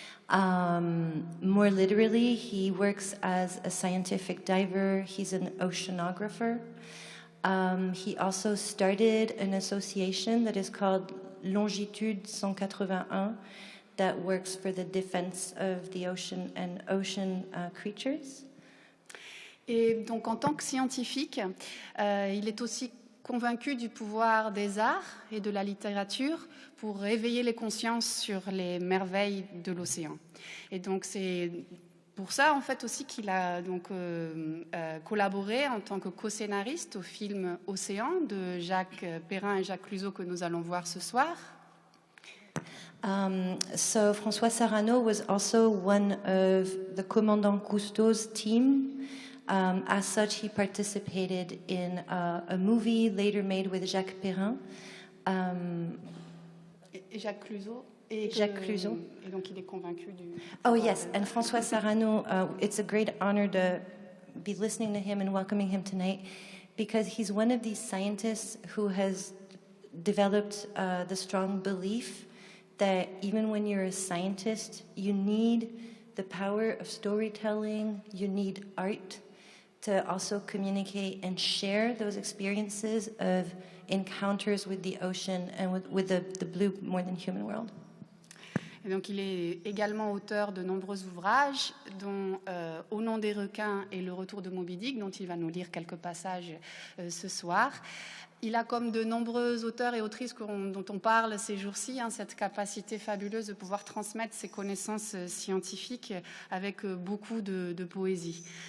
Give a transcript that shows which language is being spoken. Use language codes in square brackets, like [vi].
[en] More literally, he works as a scientific diver. He's an oceanographer. He also started an association that is called Longitude 181 that works for the defense of the ocean and ocean creatures. [fr] Et donc en tant que scientifique, il est aussi convaincu du pouvoir des arts et de la littérature pour éveiller les consciences sur les merveilles de l'océan. Et donc c'est pour ça, en fait, aussi qu'il a donc collaboré en tant que co-scénariste au film Océan de Jacques Perrin et Jacques Cluzot que nous allons voir ce soir. [en] So François Sarano was also one of the Commandant Cousteau's team. As such, he participated in a movie later made with Jacques Perrin. [fr] Et Jacques Cluzot. Jacques Cluzot. Et donc il est convaincu du... [en] Oh yes, and François Sarano, it's a great honor to be listening to him and welcoming him tonight because he's one of these scientists who has developed the strong belief that even when you're a scientist, you need the power of storytelling, you need art to also communicate and share those experiences of encounters with the ocean and with the blue more than human world. [fr] Et donc il est également auteur de nombreux ouvrages, dont Au nom des requins et Le retour de Moby Dick, dont il va nous lire quelques passages ce soir. Il a, comme de nombreux auteurs et autrices dont on parle ces jours-ci, cette capacité fabuleuse de pouvoir transmettre ses connaissances scientifiques avec beaucoup de poésie.